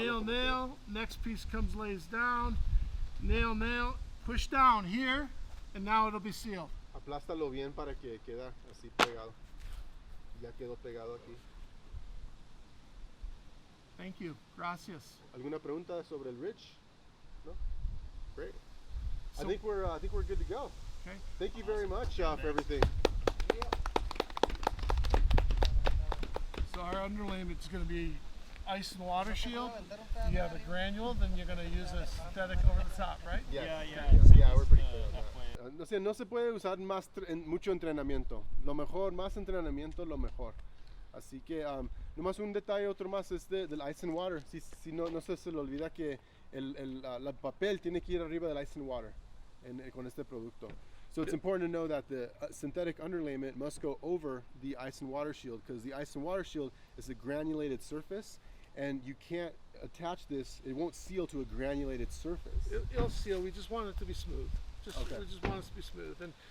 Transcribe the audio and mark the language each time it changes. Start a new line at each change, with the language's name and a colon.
English: Nail,
Spanish: como
English: nail.
Spanish: quieras.
English: Next piece comes, lays down. Nail, nail. Push down here, and now it'll be sealed.
Spanish: Aplástalo bien para que quede así pegado. Ya quedó pegado aquí.
English: Thank you.
Spanish: Gracias. ¿Alguna pregunta sobre el ridge? ¿No?
English: Great. So- I think we're good to go. Okay. Thank you very much for everything. So our underlayment is going to be ice and water shield. You have a granule, then you're going to use a synthetic over the top, right? Yes. Yeah, We're pretty clear on that. halfway.
Spanish: O sea, no se puede usar mucho entrenamiento. Lo mejor, más entrenamiento, lo mejor. Así que, nomás un detalle, otro más, es del ice and water. Si no se le olvida que el papel tiene que ir arriba del ice and water con este producto.
English: So it's important to know that the synthetic underlayment must go over the ice and water shield, because the ice and water shield is a granulated surface, and you can't attach this, it won't seal to a granulated surface. It'll seal. We just want it to be smooth. Okay. We just want it to be smooth.